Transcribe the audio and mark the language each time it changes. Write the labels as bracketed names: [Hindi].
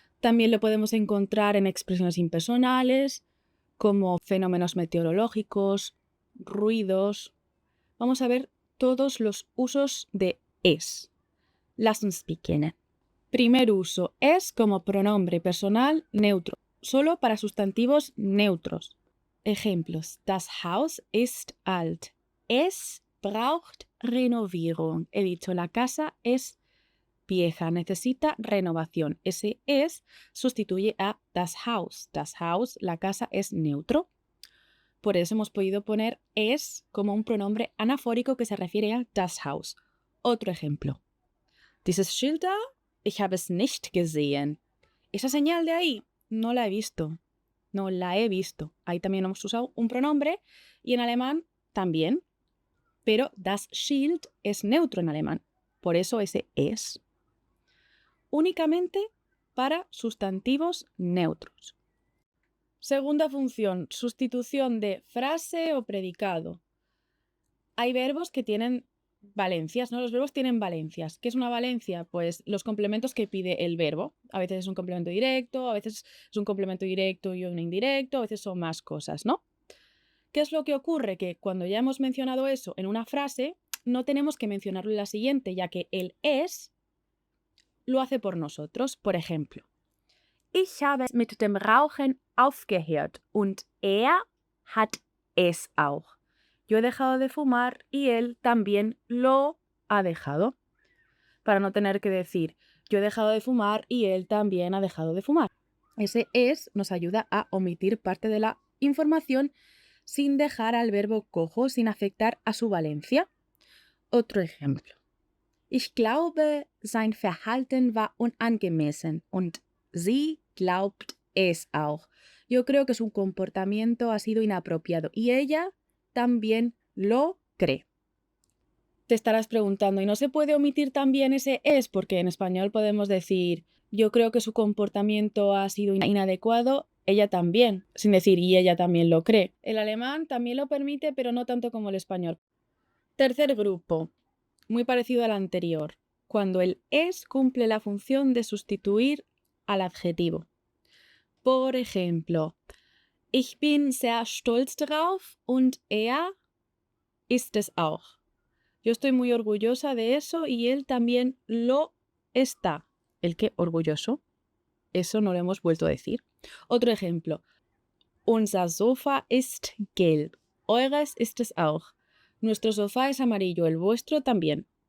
[Spanish] También lo podemos encontrar en expresiones impersonales, como fenómenos meteorológicos, ruidos. Vamos a ver todos los usos de es. [German] Lass uns beginnen. [Spanish] Primer uso, es como pronombre personal neutro, solo para sustantivos neutros. [German] Ejemplos: Das Haus ist alt. Es braucht Renovierung. [Spanish] He dicho, la casa es vieja, necesita renovación. Ese es sustituye a das Haus. Das Haus, la casa, es neutro. Por eso hemos podido poner es como un pronombre anafórico que se refiere a das Haus. Otro ejemplo. [German] Dieses Schild da, ich habe es nicht gesehen. [Spanish] Esa señal de ahí, no la he visto. No la he visto. Ahí también hemos usado un pronombre y en alemán también. Pero das Schild es neutro en alemán. Por eso ese es. Únicamente para sustantivos neutros. Segunda función, sustitución de frase o predicado. Hay verbos que tienen valencias, ¿no? Los verbos tienen valencias. ¿Qué es una valencia? Pues los complementos que pide el verbo. A veces es un complemento directo, a veces es un complemento directo y un indirecto, a veces son más cosas, ¿no? ¿Qué es lo que ocurre? Que cuando ya hemos mencionado eso en una frase, no tenemos que mencionarlo en la siguiente, ya que el es lo hace por nosotros. Por ejemplo, [German] ich habe mit dem Rauchen aufgehört und hat es auch. [Spanish] Yo he dejado de fumar y él también lo ha dejado. Para no tener que decir, yo he dejado de fumar y él también ha dejado de fumar. Ese es nos ayuda a omitir parte de la información sin dejar al verbo cojo, sin afectar a su valencia. Otro ejemplo. [German] Ich glaube, sein Verhalten war unangemessen und sie glaubt es auch. [Spanish] Yo creo que su comportamiento ha sido inapropiado y ella también lo cree. Te estarás preguntando, ¿y no se puede omitir también ese es? Porque en español podemos decir, yo creo que su comportamiento ha sido inadecuado, ella también, sin decir y ella también lo cree. El alemán también lo permite, pero no tanto como el español. Tercer grupo, muy parecido al anterior, cuando el es cumple la función de sustituir al adjetivo. Por ejemplo, [German] ich bin sehr stolz darauf und ist es auch. [Spanish] Yo estoy muy orgullosa de eso y él también lo está. ¿El qué? Orgulloso. Eso no lo hemos vuelto a decir. Otro ejemplo. [German] Unser Sofa ist gelb. Eures ist es auch. [Spanish] Nuestro sofá es amarillo, el vuestro también.